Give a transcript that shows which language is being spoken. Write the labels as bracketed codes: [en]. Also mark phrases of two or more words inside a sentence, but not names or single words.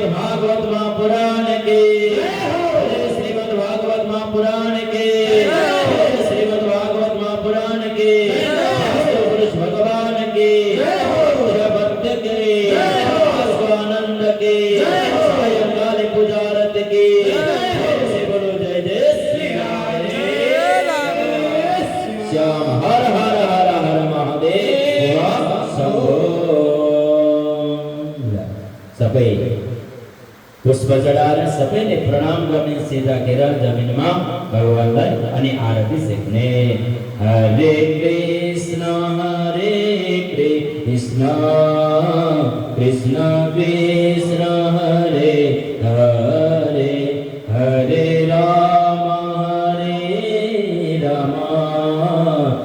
[hi] भागवत महापुराण के, श्रीमद् भागवत महापुराण के, श्रीमद् भागवत महापुराण के, पुरुष भगवान के, भक्त के, स्वानंद के, सायंकाल पुजारत के, बोलो जय जय श्री राम श्याम हर हर हर हर महादेव शंभो। [ne] सबै पुष्प चढाएर सबैले प्रणाम गर्ने सिधा घेर जमिनमा भगवानलाई अनि आरती सेक्ने। [sa] हरे कृष्ण कृष्ण कृष्ण कृष्ण हरे हरे हरे राम